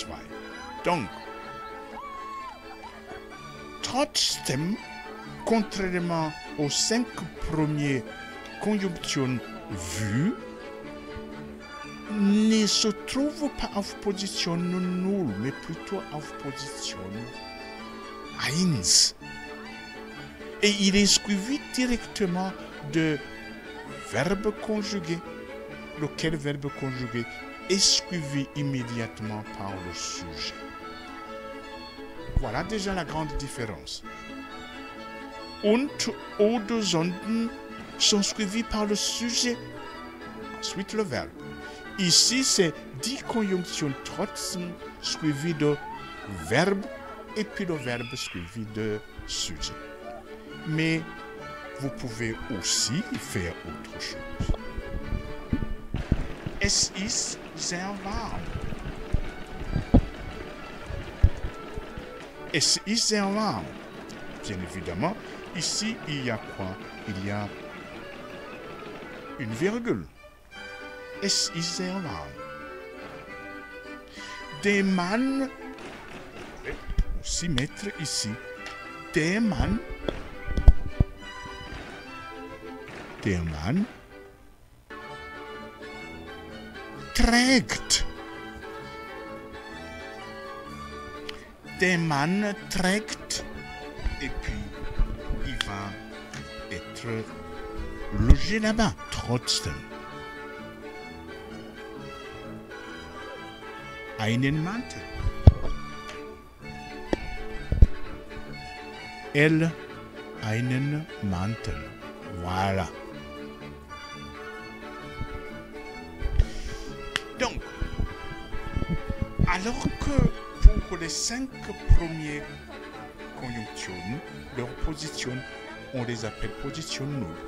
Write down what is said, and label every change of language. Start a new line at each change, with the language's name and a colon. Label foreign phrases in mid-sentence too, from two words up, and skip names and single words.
French: Donc, trotzdem, contrairement aux 5 premières conjonctions vues, ne se trouve pas en position nulle, mais plutôt en position 1. Et il est suivi directement de verbe conjugué, lequel verbe conjugué est suivi immédiatement par le sujet. Voilà déjà la grande différence.
German: Und oder sondern
French: sont suivis par le sujet, ensuite le verbe. Ici, c'est 10 conjonctions trotzdem suivies de verbe et puis le verbe suivi de sujet. Mais vous pouvez aussi faire autre chose.
German: Es ist sehr warm. Es ist sehr warm.
French: Bien évidemment, ici, il y a quoi? Il y a une virgule.
German: Es ist sehr warm. Der Mann,
French: aussi mettre ici,
German: der Mann trägt. Der Mann trägt.
French: Et puis, il va être logé là-bas, trotzdem.
German: Einen Mantel. Elle, einen Mantel.
French: Voilà. Donc, alors que pour les 5 premières conjonctions, leur position, on les appelle position nulle.